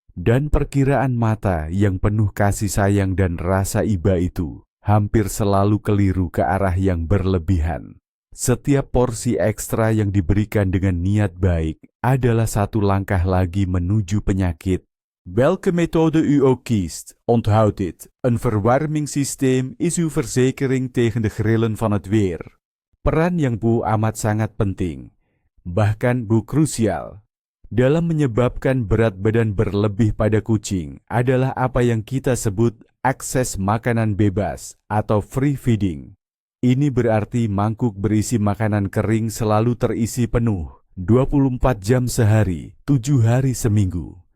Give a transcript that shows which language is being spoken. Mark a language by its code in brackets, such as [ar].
[id] Dan perkiraan mata yang penuh kasih sayang dan rasa iba itu hampir selalu keliru ke arah yang berlebihan. Setiap porsi ekstra yang diberikan dengan niat baik adalah satu langkah lagi menuju penyakit. [nl] Welke methode u ook kiest, onthoud dit. Een verwarmingssysteem is uw verzekering tegen de grillen van het weer. [id] Peran yang amat sangat penting, bahkan krusial, dalam menyebabkan berat badan berlebih pada kucing adalah apa yang kita sebut akses makanan bebas atau free feeding. Ini berarti mangkuk berisi makanan kering selalu terisi penuh, 24 jam sehari, 7 hari seminggu.